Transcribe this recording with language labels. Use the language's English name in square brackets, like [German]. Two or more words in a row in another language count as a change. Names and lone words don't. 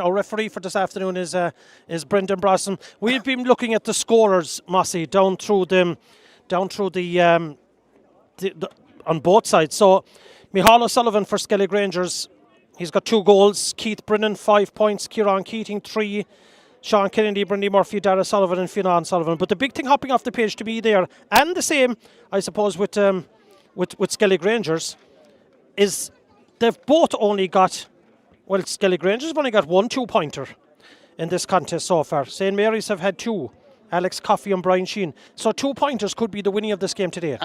[English] Our referee for this afternoon is Brendan Brosnan. We've been looking at the scorers, Mossy, down through the on both sides. So Micheál O'Sullivan for Skellig Rangers, he's got 2 goals. Keith Brennan 5 points. Kieran Keating 3. Sean Kennedy, Brendan Murphy, Dara Sullivan, and Fionn Sullivan. But the big thing hopping off the page to me there, and the same, I suppose, with Skellig Rangers, is they've both only got, Skellig Rangers have only got 1 2-pointer in this contest so far. St. Mary's have had 2, Alex Coffey and Brian Sheehan. So 2-pointers could be the winning of this game today.